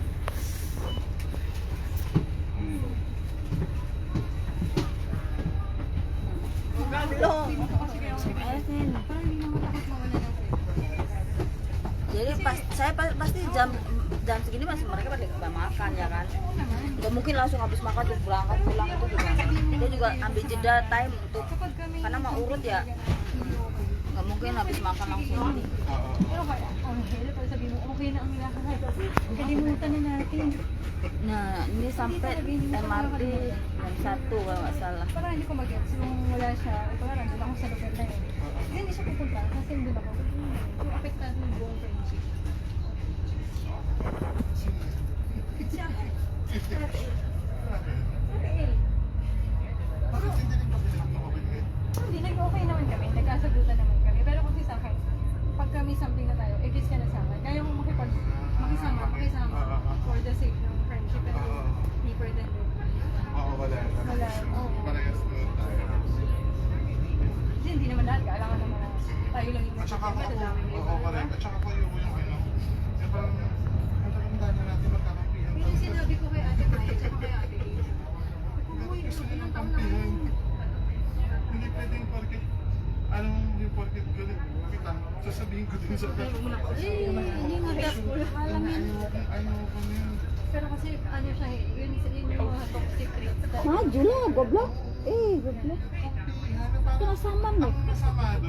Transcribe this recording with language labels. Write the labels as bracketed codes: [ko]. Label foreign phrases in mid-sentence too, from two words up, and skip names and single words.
[id] Jadi pasti jam segini masih mereka pada makan ya kan. Gak mungkin langsung habis makan terus berangkat pulang itu juga. Dia juga ambil jeda time untuk karena mau urut ya. Gak mungkin habis makan langsung nanti. [tl] Pero kaya, ang hirap pag sabihin mo, okay na ang lakad. Kalimutan na natin. [id] Nah, ini sampai MRT jam 1 kalau nggak salah. [tl] Para hindi ko mag-gets, yung wala siya, ito nga, nandun ako sa lugar na yun. Hindi siya pupunta, kasi nandun ako. Yung apektado yung buong friendship. Siya. Okay. Hindi, nag-okay naman kami, nagkasagutan naman kami. Pero kasi sa akin, pag kami something na tayo, agents ka na sa akin. Kaya mo makisama [en] for the sake [tl] ng [en] friendship and deeper than that. [tl] Oo, wala. Wala, oo. Parehas na tayo. Kasi hindi naman lahat, kailangan naman na tayo lang yung At saka ako, madadami na oo, correct. At saka ko yung ano, yung parang matandaan na natin magkakampihan. Yung sinabi ko kay Ate Maya, tsaka kay Ate Lee, Uy, gusto ko ng kampihan. Hindi pwedeng porket, anong yung porket galit kita, sasabihin ko din sa hindi nga careful. Ayaw ko na yun. Pero kasi ano siya, yun yung mga [en] toxic traits. [ms] Maju lah, goblok. Goblok. Kena saman loh. [tl] Kasama